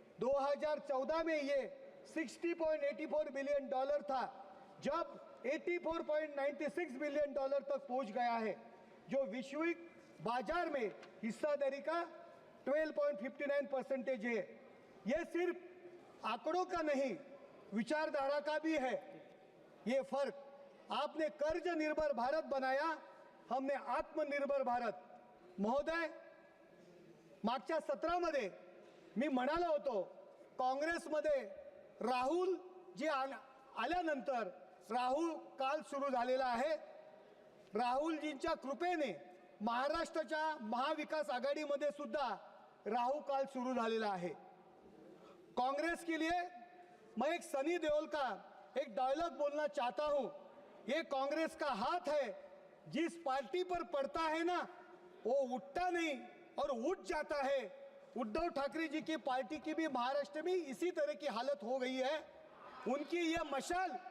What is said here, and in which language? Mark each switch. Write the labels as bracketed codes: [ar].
[hi] 2014 में ये $60.84 बिलियन था, जब $84.96 बिलियन तक पहुंच गया है, जो वैश्विक बाजार में हिस्सेदारी का 12.59% है। यह सिर्फ आंकड़ों का नहीं, विचारधारा का भी है। ये फर्क, आपने कर्ज निर्भर भारत बनाया, हमने आत्मनिर्भर भारत। [mr] महोदय, मागच्या सत्रामध्ये मी म्हणालो होतो, काँग्रेसमध्ये राहुल जी आल्यानंतर राहुल काल सुरू झालेला आहे। राहुलजींच्या कृपेने महाराष्ट्राच्या महाविकास आघाडीमध्ये सुद्धा राहुल काल सुरू झालेला आहे। [hi] कांग्रेस के लिए मैं एक सनी देओल का एक डायलॉग बोलना चाहता हूं। ये कांग्रेस का हाथ है, जिस पार्टी पर पड़ता है ना, वो उठता नहीं और उठ जाता है। उद्धव ठाकरे जी की पार्टी की भी महाराष्ट्र में इसी तरह की हालत हो गई है। उनकी यह मशाल